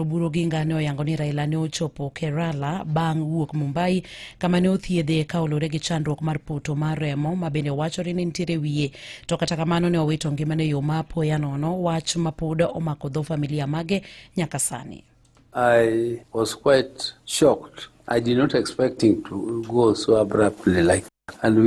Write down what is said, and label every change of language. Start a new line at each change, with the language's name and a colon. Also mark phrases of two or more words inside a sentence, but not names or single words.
Luo (Kenya and Tanzania): Odinga ne oyango ni Raila ne ochopo Kerala bang' wuok Mumbai kama ne othiedhe ka olore gi chandruok mar poto mar remo mabende wacho ni nitiere wiye, to kata kamano ne owito ngimane yo ma apoya nono, wach ma pod omako dho familia mage nyaka sani.
English: I was quite shocked. I did not expect him to go so abruptly like that. And